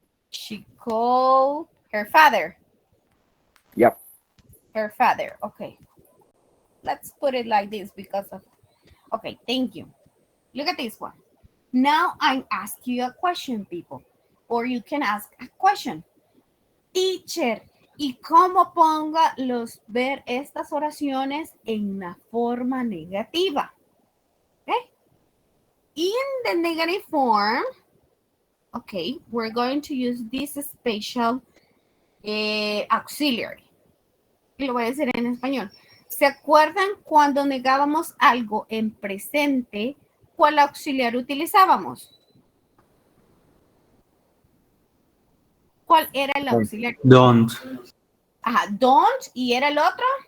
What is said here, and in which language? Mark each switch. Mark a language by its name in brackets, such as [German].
[English] She called her father. Yep. Her father. Okay. Let's put it like this because of... Okay, thank you. Look at this one. Now I ask you a question, people. Or you can ask a question. [Spanish] Teacher, ¿y cómo ponga ver estas oraciones en la forma negativa? [English] Okay. In the negative form, okay, we're going to use this special auxiliary. [Spanish] Y lo voy a decir en español. ¿Se acuerdan cuando negábamos algo en presente? ¿Cuál auxiliar utilizábamos? ¿Cuál era el auxiliar? [English] Don't. [Spanish] Don't. ¿Y era el otro?